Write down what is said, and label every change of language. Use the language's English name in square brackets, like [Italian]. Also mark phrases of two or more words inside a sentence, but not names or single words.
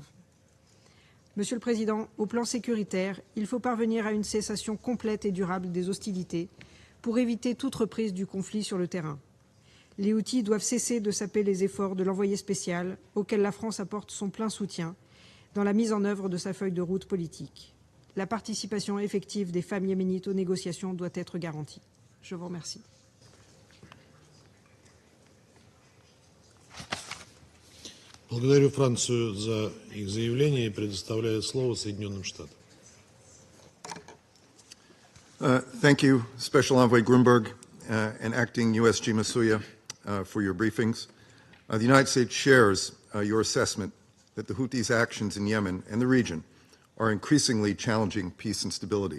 [French] Monsieur le Président, au plan sécuritaire, il faut parvenir à une cessation complète et durable des hostilités pour éviter toute reprise du conflit sur le terrain. Les Houthis doivent cesser de saper les efforts de l'envoyé spécial, auquel la France apporte son plein soutien, dans la mise en œuvre de sa feuille de route politique. La participation effective des femmes yéménites aux négociations doit être garantie. Je vous remercie. [Russian] Благодарю Францию за их заявление и предоставляю слово Соединенным Штатам. [English] Thank you, Special Envoy Grunberg and Acting USG Masuya, for your briefings. The United States shares your assessment that the Houthis' actions in Yemen and the region are increasingly challenging peace and stability.